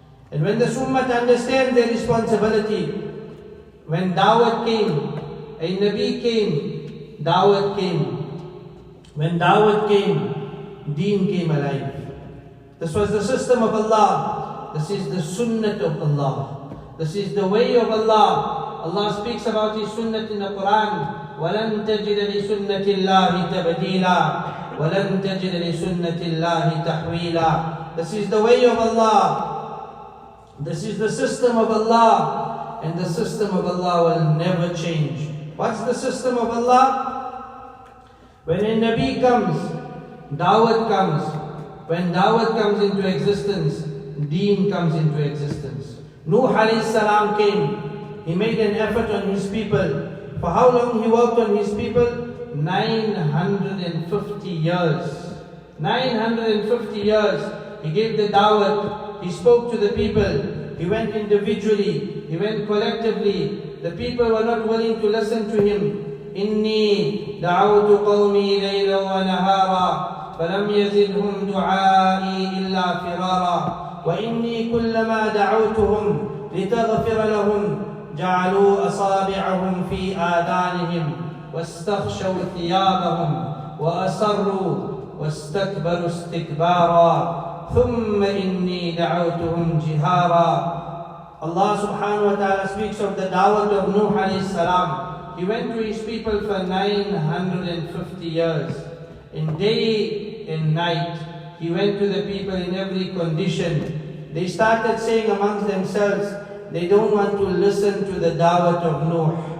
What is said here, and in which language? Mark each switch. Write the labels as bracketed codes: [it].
[en] And when the Ummah understand their responsibility, when Dawat came, a Nabi came, Dawat came. When Dawat came, Deen came alive. This was the system of Allah. This is the Sunnat of Allah. This is the way of Allah. Allah speaks about His Sunnat in the Quran. [ar] وَلَن تَجِدَ لِسُنَّةِ اللَّهِ تَبْدِيلًا وَلَن تَجِدَ لِسُنَّةِ اللَّهِ تَحْوِيلًا. [en] This is the way of Allah. This is the system of Allah, and the system of Allah will never change. What's the system of Allah? When a Nabi comes, Dawat comes. When Dawat comes into existence, Deen comes into existence. Nuh alayhi salam came. He made an effort on his people. For how long he worked on his people? 950 years. 950 years. He gave the Dawat. He spoke to the people. He went individually. He went collectively. The people were not willing to listen to him. [ar] إني دعوت قومي ليلا ونهارا فلم يزدهم دعائي إلا فرارا وإني كلما دعوتهم لتغفر لهم جعلوا أصابعهم في آذانهم واستغشوا ثيابهم وأصروا واستكبروا استكبارا ثم إني دعوتهم جهارا. [en] Allah subhanahu wa ta'ala speaks of the Dawat of Nuh alayhi salam. He went to his people for 950 years. In day and night, he went to the people in every condition. They started saying amongst themselves, they don't want to listen to the Dawat of Nuh.